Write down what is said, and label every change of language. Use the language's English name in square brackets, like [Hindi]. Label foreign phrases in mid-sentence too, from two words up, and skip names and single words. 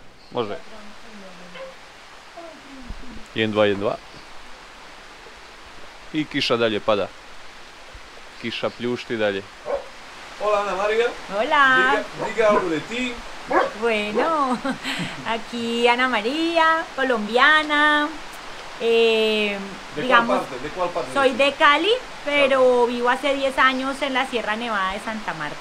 [Croatian] Može? 1, 2, 1, 2. I kiša dalje pada. Kiša pljušti dalje. [Spanish] Hola Ana María. Hola. Diga algo de ti. Bueno, aquí Ana María, colombiana. Digamos, ¿De cuál parte? soy de Cali, pero vivo hace 10 años en la Sierra Nevada de Santa Marta.